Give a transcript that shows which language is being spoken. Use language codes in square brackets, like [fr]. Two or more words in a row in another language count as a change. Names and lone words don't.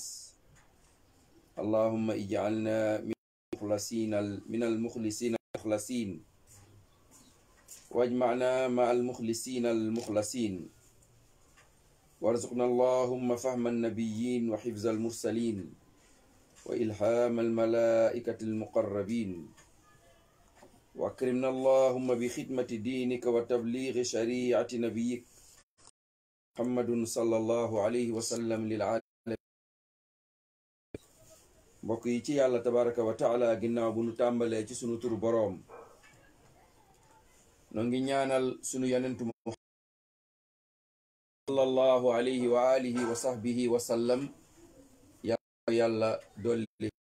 [ar] اللهم اجعلنا من المخلصين المخلصين، واجمعنا مع المخلصين المخلصين، وارزقنا اللهم فهم النبيين وحفظ المرسلين وإلهام الملائكة المقربين، وأكرمنا اللهم بخدمة دينك وتبليغ شريعة نبيك محمد صلى الله عليه وسلم للعالمين. [wo] mbokk yi ci yàlla [ar] تبارك وتعالى, [wo] ginnaaw bu nu tàmbalee ci sunu turu boroom, noo ngi ñaanal sunu yonentu [ar] صلى الله عليه وعلى آله وصحبه وسلم [wo] yàlla dolli.